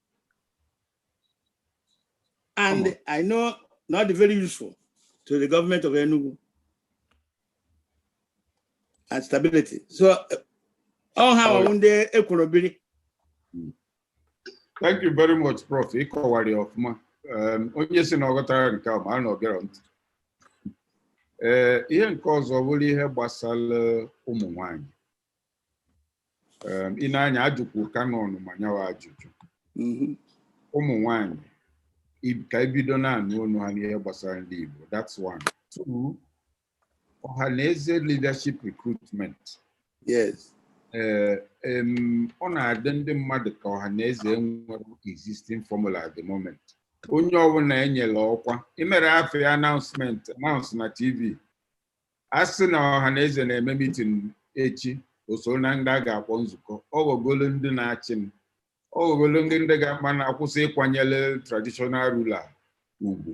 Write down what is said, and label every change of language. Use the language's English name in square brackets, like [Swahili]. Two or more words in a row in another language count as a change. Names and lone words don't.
[English] And I know not very useful to the government of Enugu and stability. So, thank you very much, Prof. [Igbo] Onye si na ọghọtara nke a ma a na ogere ntị. Ihe nke ọzọ bụrụ ihe gbasara ụmụ nwanyị. Ị na-anya ajụkwu kanọn ma nyawa ajụjụ. Ụmụ nwanyị ka ebido na-anụ ọnụ ha n'ihe gbasara ndị Igbo. [English] That's one. Two, ọhaneze leadership recruitment. Yes. [Igbo] Ọ na-adị ndị mmadụ ka ọhaneze nwere [English] existing formula at the moment. [Igbo] Onye ọbụla enyere ọkwa imere afọ ya announce na TV. Asị na ọhaneze na-eme meeting echi, o na ndị a ga-akpọ nzukọ. Ọ ghọgolo ndị na-achị m. Ọ ghọgolo ndị ga-akpa na-akwụsị ịkwanyere [English] traditional ruler [Igbo] ugwu.